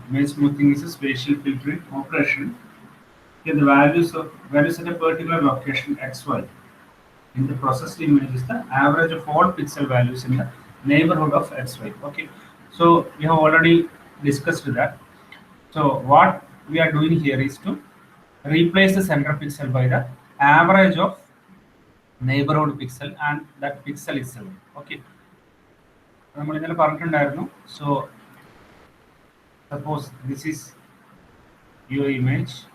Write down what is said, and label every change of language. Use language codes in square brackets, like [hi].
[en] Image smoothing is a spatial filtering operation. Here, the values at a particular location xy in the processed image is the average of all pixel values in the neighborhood of xy. Okay, so we have already discussed that. So what we are doing here is to replace the center pixel by the average of neighborhood pixel and that pixel itself. [ml] Okay, നമ്മൾ ഇന്നലെ പറഞ്ഞിട്ടുണ്ടായിരുന്നു. [en] So suppose this is your image.